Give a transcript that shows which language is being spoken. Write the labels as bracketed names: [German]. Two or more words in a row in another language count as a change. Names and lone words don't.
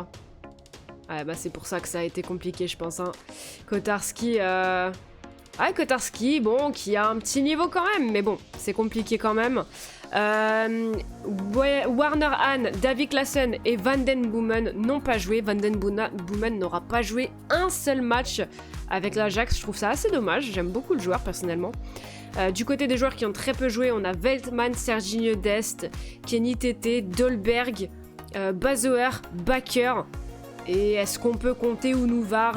[French] Ouais, bah c'est pour ça que ça a été compliqué, je pense. Hein. Kotarski, Kotarski, bon, qui a un petit niveau quand même, mais bon, c'est compliqué quand même. Werner Hahn, Davy Klaassen et Van den Boomen n'ont pas joué. Van den Boomen n'aura pas joué un seul match avec l'Ajax. Je trouve ça assez dommage. J'aime beaucoup le joueur personnellement. Du côté des joueurs qui ont très peu joué, on a Veltman, Serginho Dest, Kenny Tété, Dolberg, Bazoer, Bakker. Et est-ce qu'on peut compter Unouvar?